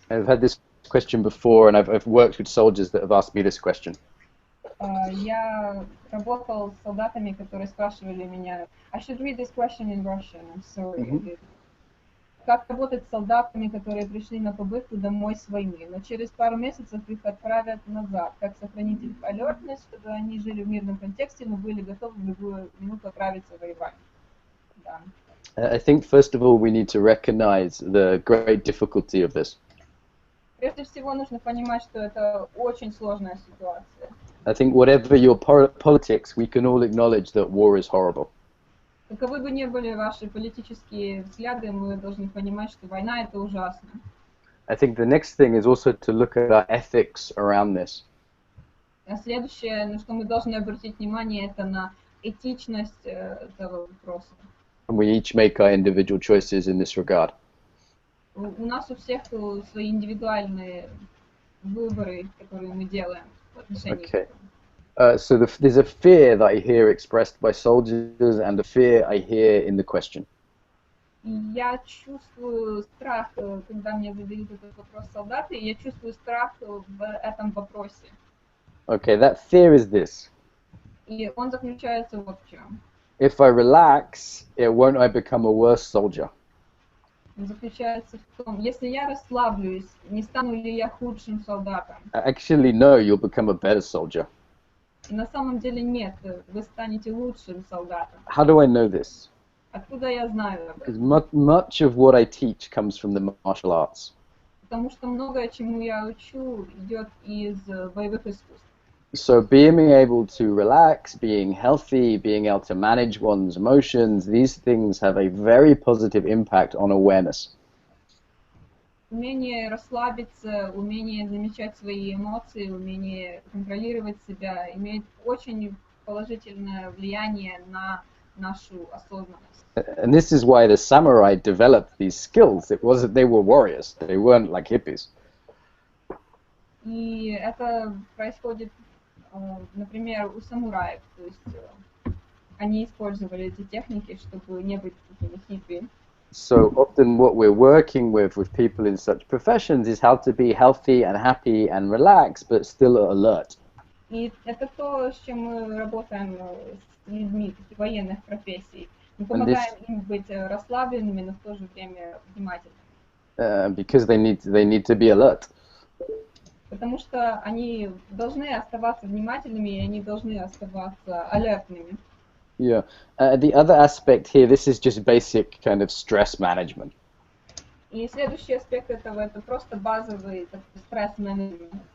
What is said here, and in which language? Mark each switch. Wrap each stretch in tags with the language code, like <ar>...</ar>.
<en>I've had this question before, and I've worked with soldiers that have asked me this question.</en> <ru>Я работал с солдатами, которые спрашивали меня.</ru> <en>I should read this question in Russian. I'm sorry.</en> <ru>Как работать с солдатами, которые пришли на побывку домой с войны, но через пару месяцев их отправят назад? Как сохранить их алертность, чтобы они жили в мирном контексте, но были готовы в любую минуту отправиться воевать? Да.</ru> <en>I think first of all we need to recognize the great difficulty of this.</en> <ru>Прежде всего нужно понимать, что это очень сложная ситуация.</ru> <en>I think whatever your politics, we can all acknowledge that war is horrible.</en> <ru>Каковы бы ни были ваши политические взгляды, мы должны понимать, что война это ужасно.</ru> <en>I think the next thing is also to look at our ethics around this.</en> <ru>А следующее, на что мы должны обратить внимание, это на этичность этого вопроса.</ru> <en>And we each make our individual choices in this regard.</en> <ru>У нас у всех свои индивидуальные выборы, которые мы делаем в отношении.</ru> <en>Okay. So there's a fear that I hear expressed by soldiers and a fear I hear in the question.</en> <ru>Я чувствую страх, когда мне задают этот вопрос солдаты, и я чувствую страх в этом вопросе.</ru> <en>Okay, that fear is this.</en> <ru>И он заключается вот в чем.</ru> <en>If I relax, won't I become a worse soldier?</en> <ru>Он заключается в том, если я расслаблюсь, не стану ли я худшим солдатом?</ru> <en>Actually, no, you'll become a better soldier.</en> <ru>И на самом деле нет, вы станете лучшим солдатом.</ru> <en>How do I know this?</en> <ru>Откуда я знаю об</ru> <en>Because</en> <ru>этом?</ru> <en>much of what I teach comes from the martial arts.</en> <ru>Потому что многое, чему я учу, идет из боевых искусств.</ru> <en>So being able to relax, being healthy, being able to manage one's emotions, these things have a very positive impact on awareness.</en> <ru>Умение расслабиться, умение замечать свои эмоции, умение контролировать себя имеет очень положительное влияние на нашу осознанность.</ru> <en>And this is why the samurai developed these skills. It wasn't they were warriors. They weren't like hippies.</en> <ru>И это происходит, например, у самураев. То есть они использовали эти техники, чтобы не быть такими хиппи.</ru> <en>So often what we're working with people in such professions is how to be healthy and happy and relaxed, but still alert.</en> <ru>И это то, с чем мы работаем с людьми таких военных профессий. Мы помогаем им быть расслабленными, но в то же время внимательными.</ru> <en>Because they need to be alert.</en> <ru>Потому что они должны оставаться внимательными, и они должны оставаться алертными.</ru> <en>Yeah. The other aspect here, this is just basic kind of stress management.</en> <ru>И следующий аспект этого это просто базовый стресс-менеджмент.</ru>